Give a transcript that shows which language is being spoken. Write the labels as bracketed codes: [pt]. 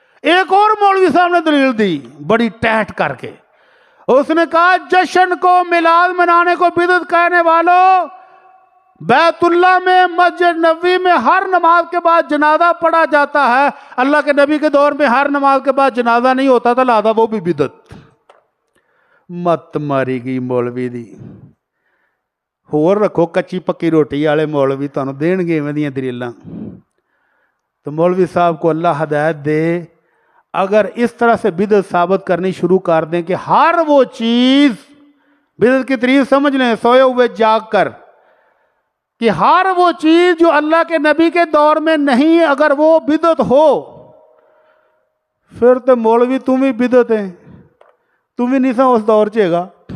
[ur] ایک اور مولوی صاحب نے دلیل دی بڑی ٹیٹ کر کے، اس نے کہا جشن کو میلاد منانے کو بدعت کہنے والوں، بیت اللہ میں مسجد نبوی میں ہر نماز کے بعد جنازہ پڑھا جاتا ہے، اللہ کے نبی کے دور میں ہر نماز کے بعد جنازہ نہیں ہوتا تھا لہذا وہ بھی بدعت. [pa] مت ماری گئی مولوی دی. ہور رکھو کچی پکی روٹی والے مولوی تانوں دین گے ایویں دیاں دلیلاں. [ur] تو مولوی صاحب کو اللہ ہدایت دے، اگر اس طرح سے بدعت ثابت کرنی شروع کر دیں کہ ہر وہ چیز، بدعت کی تعریف سمجھ لیں سوئے ہوئے جاگ کر، کہ ہر وہ چیز جو اللہ کے نبی کے دور میں نہیں اگر وہ بدعت ہو، پھر تو مولوی تم ہی بدعت ہیں، تم ہی نہیں سا [pa] اس دور چے گا.